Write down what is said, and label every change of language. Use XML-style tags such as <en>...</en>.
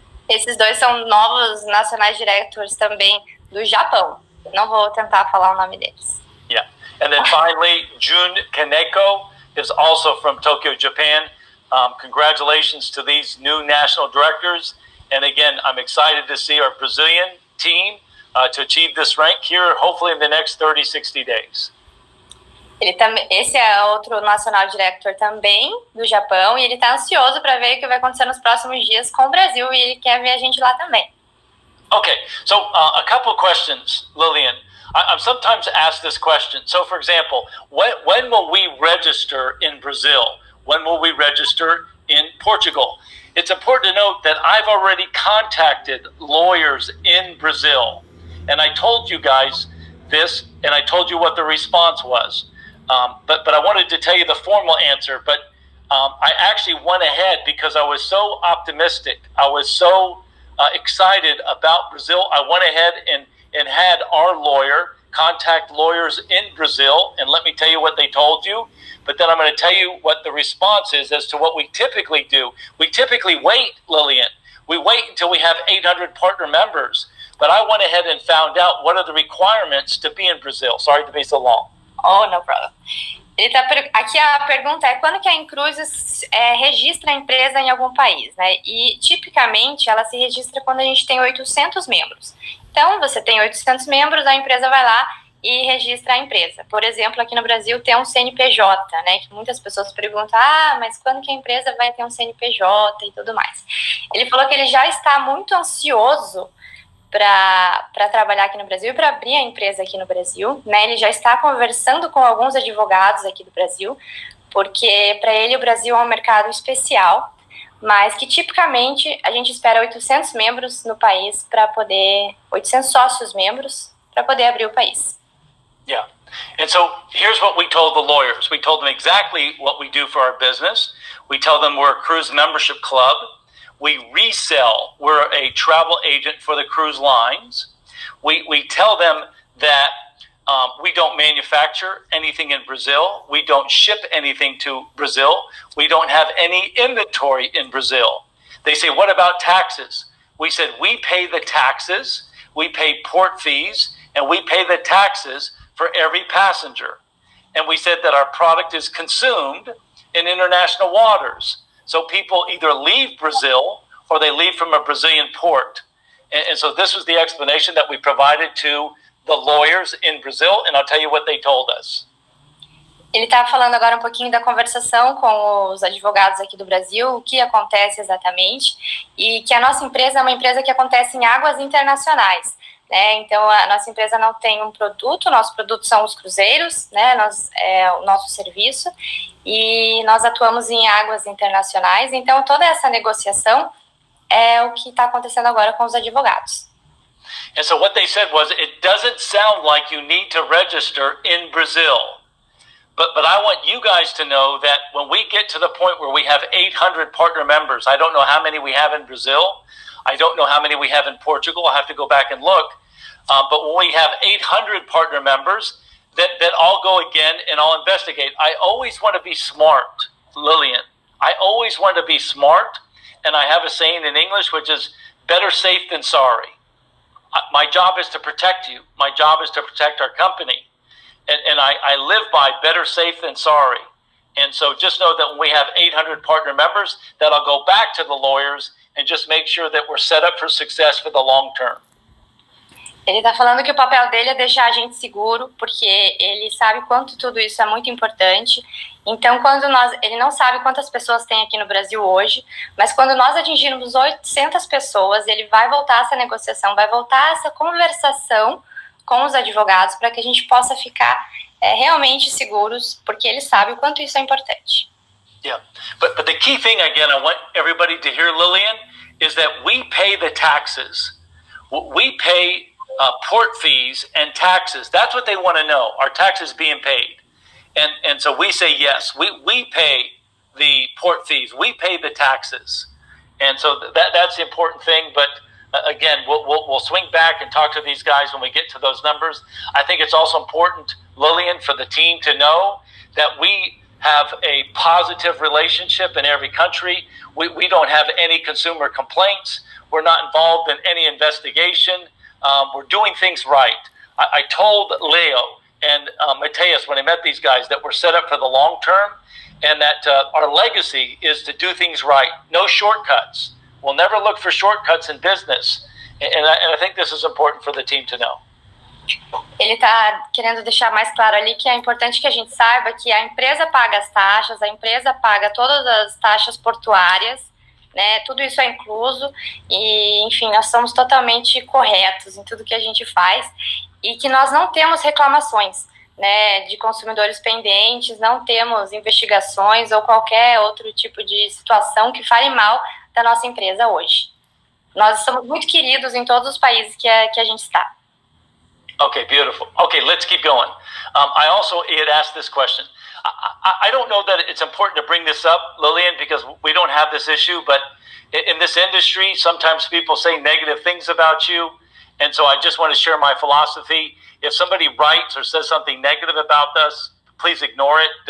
<pt>Esses dois são novos nacionais directors também do Japão. Não vou tentar falar o nome deles.</pt> <en>Yeah. And then finally, Jun Kaneko is also from Tokyo, Japan. Congratulations to these new national directors. And again, I'm excited to see our Brazilian team to achieve this rank here, hopefully in the next 30, 60 days.</en> <pt>Esse é outro nacional director também do Japão e ele está ansioso para ver o que vai acontecer nos próximos dias com o Brasil e ele quer ver a gente lá também.</pt> <en>Okay, so a couple of questions, Lillian. I'm sometimes asked this question. So, for example, when will we register in Brazil? When will we register in Portugal? It's important to note that I've already contacted lawyers in Brazil, and I told you guys this, and I told you what the response was. But I wanted to tell you the formal answer, but I actually went ahead because I was so optimistic. I was so excited about Brazil. I went ahead and had our lawyer contact lawyers in Brazil, and let me tell you what they told you. But then I'm going to tell you what the response is as to what we typically do. We typically wait, Lillian. We wait until we have 800 partner members. But I went ahead and found out what are the requirements to be in Brazil. Sorry to be so long. Oh, no problem.</en> <pt>Aqui a pergunta é quando que a inCruises registra a empresa em algum país, né? E tipicamente ela se registra quando a gente tem 800 membros. Então, você tem 800 membros, a empresa vai lá e registra a empresa. Por exemplo, aqui no Brasil tem um CNPJ, né? Que muitas pessoas perguntam, mas quando que a empresa vai ter um CNPJ e tudo mais? Ele falou que ele já está muito ansioso para trabalhar aqui no Brasil e para abrir a empresa aqui no Brasil, né? Ele já está conversando com alguns advogados aqui do Brasil, porque para ele o Brasil é um mercado especial, mas que tipicamente a gente espera 800 membros no país 800 sócios membros para poder abrir o país.</pt> <en>Yeah. And so here's what we told the lawyers. We told them exactly what we do for our business. We tell them we're a cruise membership club. We resell. We're a travel agent for the cruise lines. We tell them that we don't manufacture anything in Brazil. We don't ship anything to Brazil. We don't have any inventory in Brazil. They say, what about taxes? We said, we pay the taxes, we pay port fees, and we pay the taxes for every passenger. And we said that our product is consumed in international waters. So people either leave Brazil or they leave from a Brazilian port. And so this was the explanation that we provided to the lawyers in Brazil, and I'll tell you what they told us.</en> <pt>Ele está falando agora um pouquinho da conversação com os advogados aqui do Brasil, o que acontece exatamente, e que a nossa empresa é uma empresa que acontece em águas internacionais, né? Então, a nossa empresa não tem um produto, o nosso produto são os cruzeiros, né? É o nosso serviço, e nós atuamos em águas internacionais, então toda essa negociação é o que está acontecendo agora com os advogados.</pt> <en>And so what they said was, it doesn't sound like you need to register in Brazil. But I want you guys to know that when we get to the point where we have 800 partner members, I don't know how many we have in Brazil, I don't know how many we have in Portugal, I'll have to go back and look, but when we have 800 partner members, that I'll go again and I'll investigate. I always want to be smart, Lillian. I always want to be smart, and I have a saying in English which is, better safe than sorry. My job is to protect you. My job is to protect our company. And I live by better safe than sorry. And so just know that when we have 800 partner members, that I'll go back to the lawyers and just make sure that we're set up for success for the long term.</en> <pt>Ele está falando que o papel dele é deixar a gente seguro, porque ele sabe quanto tudo isso é muito importante. Então, ele não sabe quantas pessoas tem aqui no Brasil hoje, mas quando nós atingirmos 800 pessoas, ele vai voltar essa negociação, vai voltar essa conversação com os advogados para que a gente possa ficar realmente seguros, porque ele sabe o quanto isso é importante.</pt> <en>Yeah, but the key thing, again, I want everybody to hear, Lillian, is that we pay the taxes. We pay port fees and taxes. That's what they want to know, our taxes being paid. And so we say, yes, we pay the port fees, we pay the taxes. And so that's the important thing, but again, we'll swing back and talk to these guys when we get to those numbers. I think it's also important, Lillian, for the team to know that we have a positive relationship in every country. We don't have any consumer complaints. We're not involved in any investigation. We're doing things right. I told Leo and Mateus when I met these guys that we're set up for the long term, and that our legacy is to do things right. No shortcuts. We'll never look for shortcuts in business. And I think this is important for the team to know.</en> <pt>Ele está querendo deixar mais claro ali que é importante que a gente saiba que a empresa paga as taxas, a empresa paga todas as taxas portuárias, né? Tudo isso é incluso e, enfim, nós somos totalmente corretos em tudo que a gente faz e que nós não temos reclamações, né, de consumidores pendentes, não temos investigações ou qualquer outro tipo de situação que fale mal da nossa empresa hoje. Nós somos muito queridos em todos os países que a gente está.</pt> <en>Okay, beautiful. Okay, let's keep going. I also had asked this question. I don't know that it's important to bring this up, Lillian, because we don't have this issue, but in this industry, sometimes people say negative things about you, and so I just want to share my philosophy. If somebody writes or says something negative about us, please ignore it.</en>